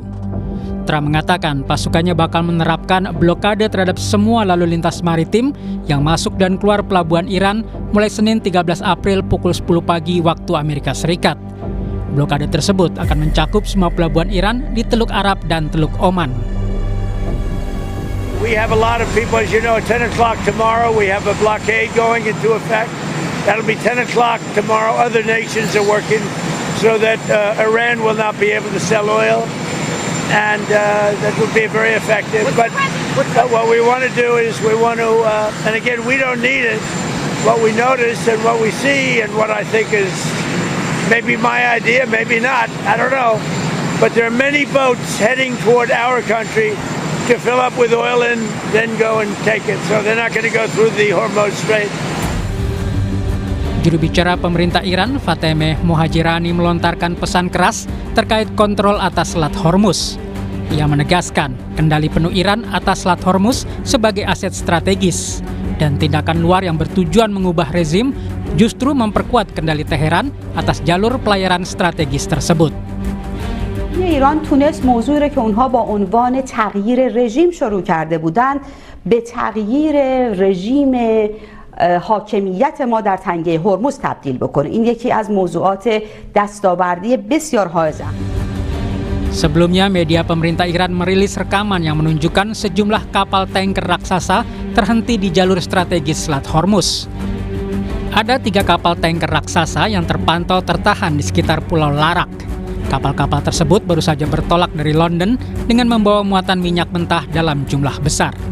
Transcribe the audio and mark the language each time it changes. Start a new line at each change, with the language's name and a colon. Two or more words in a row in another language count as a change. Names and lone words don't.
Indonesian: Trump mengatakan pasukannya bakal menerapkan blokade terhadap semua lalu lintas maritim yang masuk dan keluar pelabuhan Iran mulai Senin 13 April pukul 10 pagi waktu Amerika Serikat. Blokade tersebut akan mencakup semua pelabuhan Iran di Teluk Arab dan Teluk Oman.
English: We have a lot of people, as you know, at 10 o'clock tomorrow, we have a blockade going into effect. That'll be 10 o'clock tomorrow. Other nations are working so that Iran will not be able to sell oil, and that will be very effective. But what we want to do is we want to, and again, we don't need it. What we notice and what we see and what I think is maybe my idea, maybe not, I don't know. But there are many boats heading toward our country to fill up with oil and then go and take it. So they're not going to go through the Hormuz Strait.
Indonesian: Juru bicara pemerintah Iran, Fatemeh Mohajirani, melontarkan pesan keras terkait kontrol atas Selat Hormuz. Ia menegaskan kendali penuh Iran atas Selat Hormuz sebagai aset strategis dan tindakan luar yang bertujuan mengubah rezim justru memperkuat kendali Teheran atas jalur pelayaran strategis tersebut.
Persian: ایران تونست موضوعی را که اونها با عنوان تغییر رژیم شروع کرده بودند به تغییر رژیم حاکمیت ما در تنگه هرمز تبدیل بکنه. این یکی از موضوعات دستاوردی بسیار حائز.
Indonesian: Sebelumnya, media pemerintah Iran merilis rekaman yang menunjukkan sejumlah kapal tanker raksasa terhenti di jalur strategis Selat Hormuz. Ada 3 kapal tanker raksasa yang terpantau tertahan di sekitar Pulau Larak. Kapal-kapal tersebut baru saja bertolak dari London dengan membawa muatan minyak mentah dalam jumlah besar.